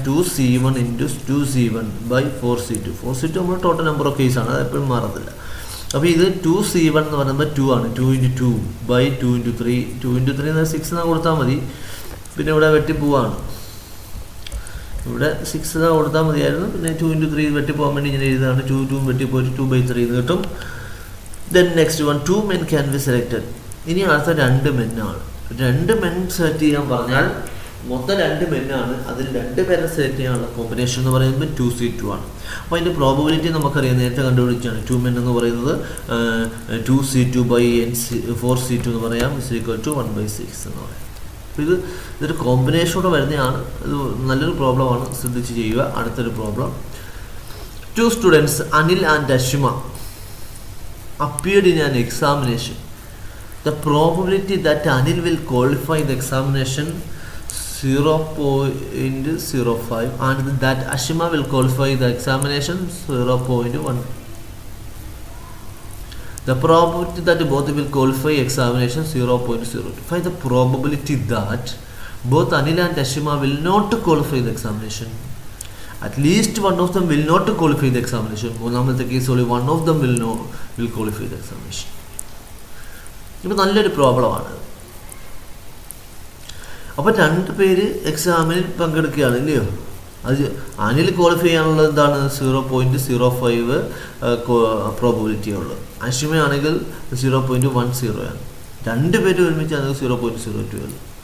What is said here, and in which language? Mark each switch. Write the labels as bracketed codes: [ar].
[ml] 2C1 × 2C1/4C2. 4C2 നമ്മൾ total number of കേസാണ്. അത് എപ്പോഴും മാറത്തില്ല. അപ്പോൾ ഇത് 2C1 എന്ന് പറയുമ്പോൾ 2 ആണ്. 2 × 2/2 × 3. 2 × 3 എന്നാൽ 6 എന്നാ കൊടുത്താൽ മതി. പിന്നെ ഇവിടെ വെട്ടിപ്പോവാണ്. ഇവിടെ 6 എന്നാ കൊടുത്താൽ മതിയായിരുന്നു. പിന്നെ 2 × 3 വെട്ടിപ്പോകാൻ വേണ്ടി ഇങ്ങനെ എഴുതാണ്. 2 വെട്ടിപ്പോയിട്ട് 2/3 എന്ന് കിട്ടും. [en] Then next 2 men can be selected. [ml] ഇനി അടുത്ത 2 men ആണ്. 2 men സെലക്ട് ചെയ്യാൻ പറഞ്ഞാൽ മൊത്തം 2 men ആണ്. അതിൽ 2 പേരെ സെലക്ട് ചെയ്യാനുള്ള കോമ്പിനേഷൻ എന്ന് പറയുന്നത് 2C2 ആണ്. അപ്പോൾ അതിൻ്റെ പ്രോബബിലിറ്റി നമുക്കറിയാം, നേരത്തെ കണ്ടുപിടിച്ചാണ്. 2 men എന്ന് പറയുന്നത് 2C2/4C2 എന്ന് പറയാം. = 1/6 എന്ന് പറയാം. അപ്പോൾ ഇതൊരു കോമ്പിനേഷനോടെ വരുന്നതാണ്. ഇത് നല്ലൊരു പ്രോബ്ലമാണ്, ശ്രദ്ധിച്ച് ചെയ്യുക. അടുത്തൊരു problem. [en] 2 students, Anil and Ashima, appeared in an examination. The probability that Anil will qualify the examination 0.05 and that Ashima will qualify the examination 0.1. The probability that both will qualify examination 0.02. Find the probability that both Anil and Ashima will not qualify the examination. At least one of them will not qualify the examination. [ml] മൂന്നാമത്തെ case [en] only one of them will qualify the examination. [ml] ഇപ്പോൾ നല്ലൊരു പ്രോബ്ലമാണ്. അപ്പോൾ 2 പേര് എക്സാമിനിൽ പങ്കെടുക്കുകയാണ്, ഇല്ലയോ? അത് Anil qualify ചെയ്യാനുള്ളത് എന്താണ്? 0.05 പ്രോബബിലിറ്റി ഉള്ളത്. അശ്വിമയാണെങ്കിൽ 0.10 ആണ്. 2 പേര് ഒരുമിച്ചാണെങ്കിൽ 0.02 ആണ്.